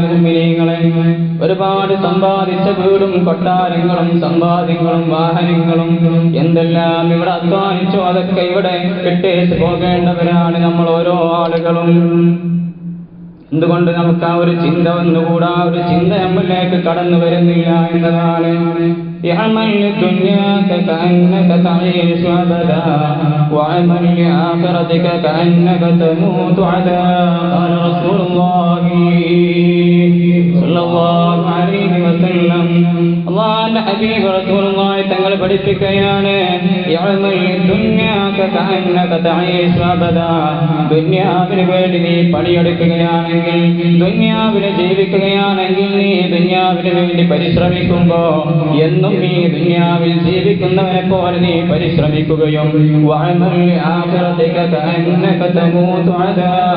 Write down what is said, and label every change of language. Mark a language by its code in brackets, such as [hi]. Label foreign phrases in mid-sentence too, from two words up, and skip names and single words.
[ml] മുഅ്മിനീങ്ങളെ, ഒരുപാട് സമ്പാദിച്ച വീടും കൊട്ടാരങ്ങളും സമ്പാദ്യങ്ങളും വാഹനങ്ങളും എന്തെല്ലാം ഇവിടെ അധ്വാനിച്ചോ അതൊക്കെ ഇവിടെ വിട്ടേച്ച് പോകേണ്ടവരാണ് നമ്മൾ ഓരോ ആളുകളും. എന്തുകൊണ്ട് നമുക്ക് ആ ഒരു ചിന്ത വന്നുകൂടാ? ഒരു ചിന്ത നമ്മളിലേക്ക് കടന്നു വരുന്നില്ല എന്നതാണ്. [ar] اعمل لدنياك كأنك تعيش أبدا واعمل لآخرتك كأنك تموت عدا قال رسول الله صلى الله عليه وسلم. [ml] അല്ലാഹുവിന്റെ ഹബീബ് റസൂലുള്ളാഹി തങ്ങൾ പഠിപ്പിക്കുകയാണ്, [ar] اعمل لدنياك كأنك تعيش أبدا. [ml] ദുനിയാവിന് വേണ്ടി നീ പണിയെടുക്കുകയാണെങ്കിൽ, ദുനിയാവിനെ ജീവിക്കുകയാണെങ്കിൽ, നീ ദുനിയാവിന് വേണ്ടി പരിശ്രമിക്കുമ്പോ എന്നും നീ ദുനിയാവിൽ ജീവിക്കുന്നവനെ പോലെ നീ പരിശ്രമിക്കുകയും [ar] واعمل لآخرتك كأنك تموت غدا.